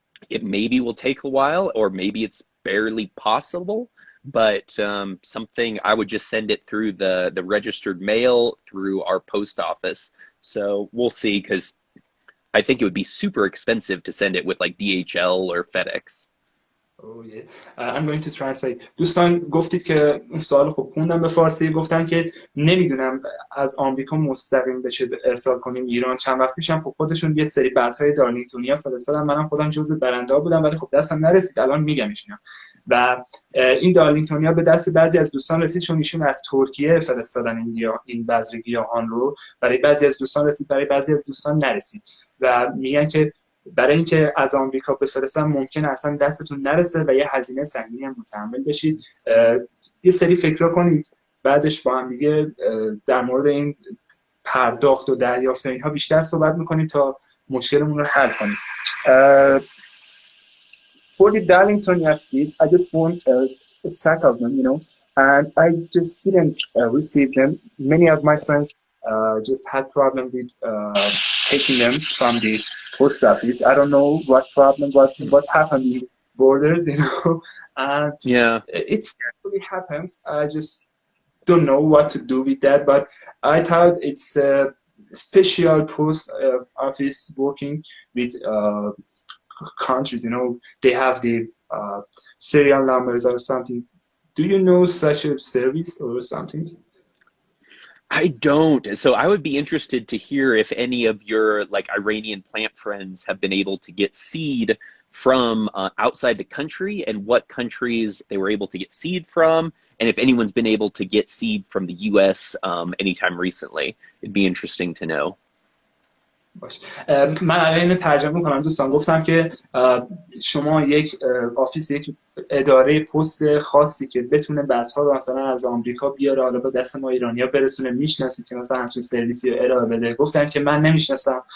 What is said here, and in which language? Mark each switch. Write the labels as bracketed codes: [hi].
[en] It maybe will take a while, or maybe it's barely possible, but something I would just send it through the registered mail through our post office. So we'll see, because I think it would be super expensive to send it with like DHL or FedEx. Oh yeah. I'm going to translate. [fa] دوستان گفتید که این سوال خوب خوندم به فارسی. گفتن که نمیدونم از آمریکا مستقیم بشه ارسال کنیم ایران. چند وقت پیشم خب خودشون یه سری بحث‌های دارلینگتونیا فرستادن، منم خودم جزء برنده بودم، ولی خب دستم نرسید. الان میگمش اینا. و این دارلینگتونیا به دست بعضی از دوستان رسید، چون ایشون از ترکیه فرستادن این بذر گیاهان رو. برای بعضی از دوستان رسید، برای بعضی از دوستان نرسید. و میگن که برای اینکه از آمریکا بفرستن ممکنه اصلا دستتون نرسه و یه هزینه سنگینی هم متحمل بشید. یه سری فکر کنید، بعدش با هم دیگه در مورد این پرداخت و دریافت اینها بیشتر صحبت میکنیم تا مشکلمون رو حل کنیم. [en] For the Darlington seeds, I just want a stack of them, you know, and I just didn't receive them. Many of my friends just had problem with taking them from the post office. I don't know what problem, what happened in the borders, you know, and it really happens. I just don't know what to do with that, but I thought it's a special post office working with countries, you know, they have the serial numbers or something. Do you know such a service or something? I don't. So I would be interested to hear if any of your like Iranian plant friends have been able to get seed from outside the country, and what countries they were able to get seed from, and if anyone's been able to get seed from the US anytime recently. It'd be interesting to know. [fa] من الان اینو ترجمه میکنم. دوستان گفتم که شما یک آفیس، یک اداره پست خاصی که بتونه بسها رو مثلا از آمریکا بیاره حالا با دست ما ایرانی‌ها برسونه. میشناسید که مثلا همچین سرویسی رو ارائه بده؟ گفتن که من نمیشناسم.